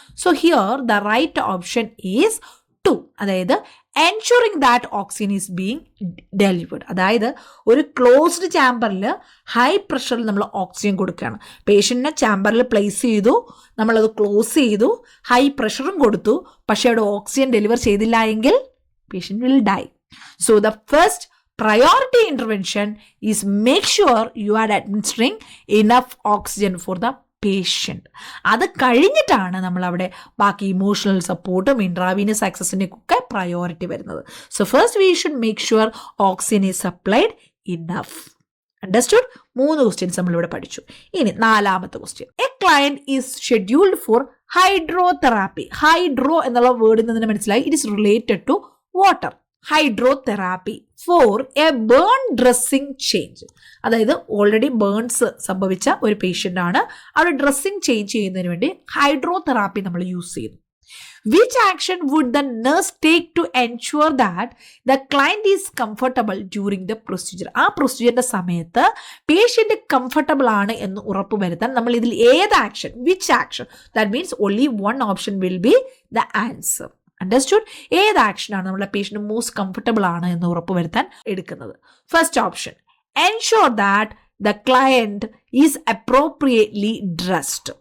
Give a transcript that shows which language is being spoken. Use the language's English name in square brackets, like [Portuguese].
[English] So here the right option is 2. അതായത് ensuring that oxygen is being delivered. [Malayalam] അതായത് ഒരു closed ചാമ്പറിൽ high പ്രഷറിൽ നമ്മൾ oxygen കൊടുക്കുകയാണ്. പേഷ്യൻറ്റിനെ ചാമ്പറിൽ പ്ലേസ് ചെയ്തു, നമ്മളത് ക്ലോസ് ചെയ്തു, ഹൈ പ്രഷറും കൊടുത്തു. പക്ഷേ അവിടെ ഓക്സിജൻ ഡെലിവർ ചെയ്തില്ല എങ്കിൽ patient [English] Will die. So the first priority intervention is make sure you are administering enough oxygen for the patient. [Malayalam] അത് കഴിഞ്ഞിട്ടാണ് നമ്മളവിടെ ബാക്കി ഇമോഷണൽ സപ്പോർട്ടും ഇൻട്രാവീനസ് ആക്സസിൻ്റെ ഒക്കെ പ്രയോറിറ്റി വരുന്നത്. [English] So first we should make sure oxygen is supplied enough. Understood? [Malayalam] 3 questions നമ്മളിവിടെ പഠിച്ചു. ഇനി 4ാമത്തെ question. [English] A client is scheduled for hydrotherapy. [Malayalam] Hydro എന്നുള്ള വേർഡിൽ നിന്ന് മനസ്സിലായി [English] It is related to water. Hydrotherapy for a burn dressing change. [Malayalam] അതായത് already burns സംഭവിച്ച ഒരു patient ആണ്. അവിടെ ഡ്രസ്സിംഗ് ചേഞ്ച് ചെയ്യുന്നതിന് വേണ്ടി ഹൈഡ്രോതെറാപ്പി നമ്മൾ യൂസ് ചെയ്യുന്നു. [English] Which action would the nurse take to ensure that the client is comfortable during the procedure? [Malayalam] ആ പ്രൊസീജിയറിന്റെ സമയത്ത് പേഷ്യൻ്റ് കംഫർട്ടബിൾ ആണ് എന്ന് ഉറപ്പുവരുത്താൻ നമ്മൾ ഇതിൽ ഏത് action, [English] Which action, that means only one option will be the answer. Understood? [Malayalam] ഏത് ആക്ഷനാണ് നമ്മുടെ പേഷ്യൻ്റ് മോസ്റ്റ് കംഫർട്ടബിൾ ആണ് എന്ന് ഉറപ്പുവരുത്താൻ എടുക്കുന്നത്? [English] First option, ensure that the client is appropriately dressed.